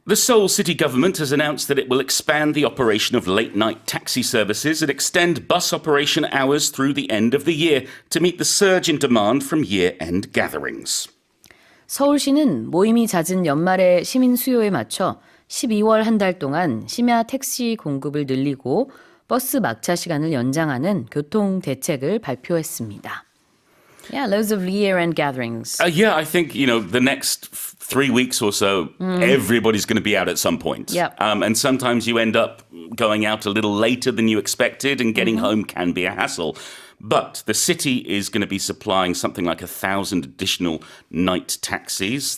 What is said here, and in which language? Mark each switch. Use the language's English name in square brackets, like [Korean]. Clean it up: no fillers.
[English] The Seoul city government has announced that it will expand the operation of late-night taxi services and extend bus operation hours through the end of the year to meet the surge in demand from year-end gatherings. [Korean] 서울시는 모임이 잦은 연말의 시민 수요에 맞춰 12월 한 달 동안 심야 택시 공급을 늘리고 버스 막차 시간을 연장하는 교통대책을 발표했습니다. [English] Yeah, loads of year-end gatherings. Yeah, I think, the next 3 weeks or so, everybody's going to be out at some point. Yep. And sometimes you end up going out a little later than you expected and getting home can be a hassle. But the city is going to be supplying something like 1,000 additional night taxis.